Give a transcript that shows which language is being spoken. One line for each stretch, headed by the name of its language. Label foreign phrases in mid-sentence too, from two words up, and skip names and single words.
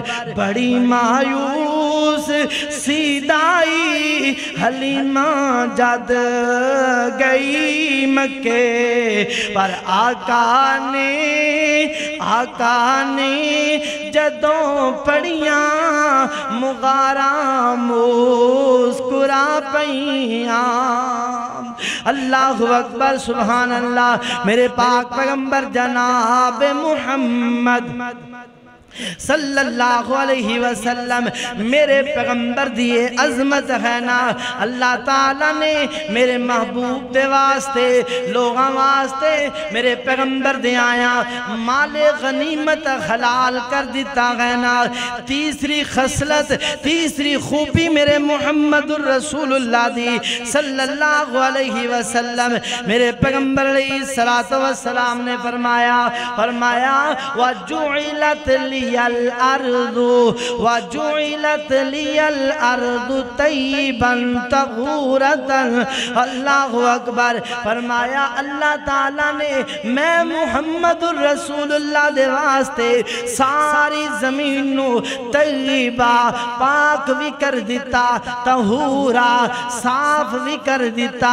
Punjabi: بڑی مایوس سیدائی حلیمہ جد گئی مکے، پر آقا نے جدوں پڑھیاں مغارا مسکرا پئیاں.
Arabic: الله أكبر سبحان الله.
Punjabi: میرے پاک پیغمبر جناب محمد
Arabic: صلى الله عليه وسلم
Punjabi: میرے پیغمبر دی عظمت ہے نا. اللہ تعالیٰ نے میرے محبوب دے واسطے، لوگاں واسطے میرے پیغمبر دے آیا مالِ غنیمت حلال کر دتا ہے نا. تیسری خصلت، تیسری خوبی میرے محمد رسول اللہ دی
Arabic: صلى الله عليه وسلم
Punjabi: میرے پیغمبر
Arabic: عليه الصلاة والسلام
Punjabi: نے فرمایا
Arabic: وجعلت لي الأرض وجعلت لي الأرض طيبة طهورا. الله أكبر.
Punjabi: فرمایا اللہ تعالیٰ نے میں محمد رسول اللہ دے واسطے ساری زمین نوں طیبہ پاک بھی کر دتا، طہورا صاف بھی کر دتا.